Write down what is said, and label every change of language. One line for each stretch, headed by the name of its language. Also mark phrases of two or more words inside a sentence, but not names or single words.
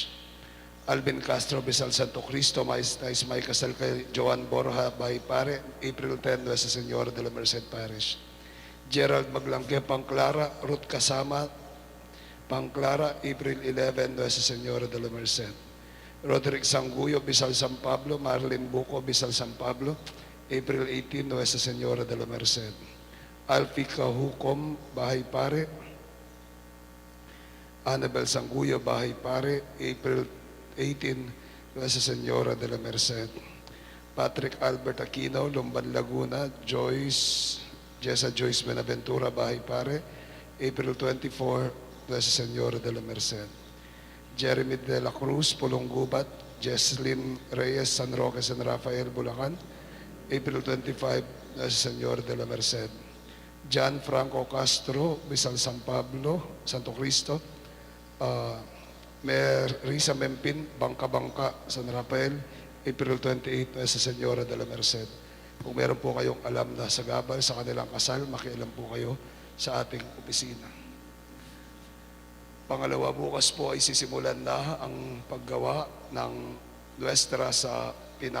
Filipino: Alvin Castro, Bisal Santo Cristo, nais may kasal kay Joan Borja, Bahay Pare, April 10, Nuestra Señora del Merced, Parish. Gerald Maglangke, Pangclara, Ruth Kasama, Pangclara, April 11, Nuestra Señora de la Merced. Roderick Sanguyo, Bisal San Pablo, Marlene Buco, Bisal San Pablo, April 18, Nuestra Señora de la Merced. Alfie Cahucom, Bahay Pare. Annabel Sanguyo, Bahay Pare, April 18, Nuestra Señora de la Merced. Patrick Albert Aquino, Lumban Laguna, Jessa Joyce Benaventura, Bahay Pare, April 24, Nuestra Señora de la Merced. Jeremy de la Cruz, Pulong-Gubat, Jesslyn Reyes, San Roque, San Rafael, Bulacan, April 25, Nuestra Señora de la Merced. John Franco Castro, Bisal San Pablo, Santo Cristo, Risa Mempin, Bangka-Bangka, San Rafael, April 28, Nuestra Señora de la Merced. Kung meron po kayong alam na sagabal sa kanilang kasal, makialam po kayo sa ating opisina. Pangalawa, bukas po ay sisimulan na ang paggawa ng Nuestra sa Pinak.